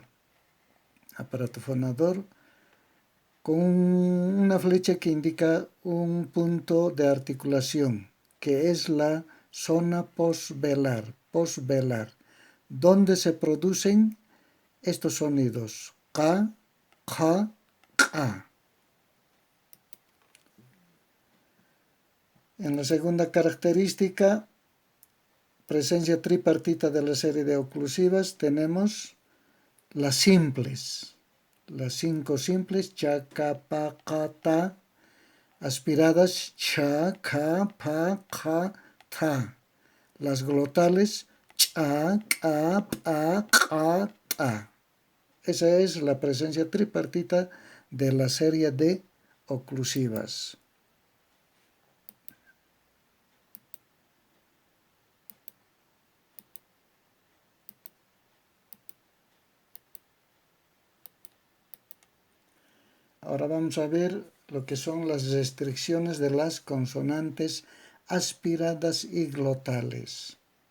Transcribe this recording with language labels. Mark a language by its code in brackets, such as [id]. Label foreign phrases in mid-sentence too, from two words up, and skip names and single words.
[es] Aparato fonador con una flecha que indica un punto de articulación, que es la zona posvelar, donde se producen estos sonidos, ka, ka, ka. En la segunda característica, presencia tripartita de la serie de oclusivas, tenemos las simples, las 5 simples, cha, ka, pa, ka, ta, aspiradas, cha, ka, pa, ka, ta. Las glotales, cha, ka, pa, ka, ta. Esa es la presencia tripartita de la serie de oclusivas. Ahora vamos a ver lo que son las restricciones de las consonantes aspiradas y glotales.